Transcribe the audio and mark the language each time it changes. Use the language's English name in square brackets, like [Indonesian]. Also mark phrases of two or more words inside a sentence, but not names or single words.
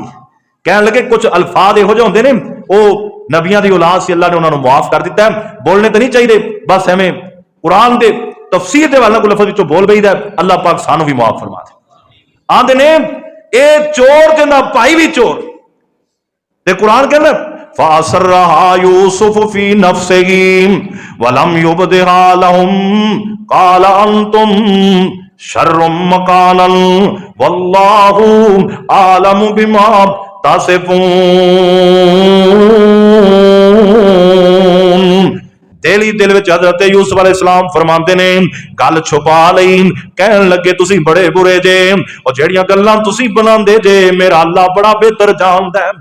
[Punjabi] کہنے لگے کجھ الفاظ ایہو جیہے ہندے نے وہ نبیاں دی اولاد سے اللہ نے انہاں نے معاف کر دتا ہے، بولنے تو نہیں چاہیے، بس ایویں قرآن دے تفسیر دے والا کوئی لفظ وچوں بول پئیدا، اللہ پاک سانوں بھی معاف فرما دے. آندے نے اے چور جندا بھائی بھی چور، تے قرآن کہندا [Arabic] فأسرها يوسف في نفسه ولم يبدها لهم قال أنتم شر مكانا والله أعلم بما تصفون. [Punjabi] دل ہی دل وچ حضرت یوسف علیہ السلام فرماتے نے گل چھپا لئی، کہن لگے تسی بڑے برے جے، اور جیہڑیاں گلاں تسی بناندے جے میرا اللہ بڑا بہتر جاندا ہے.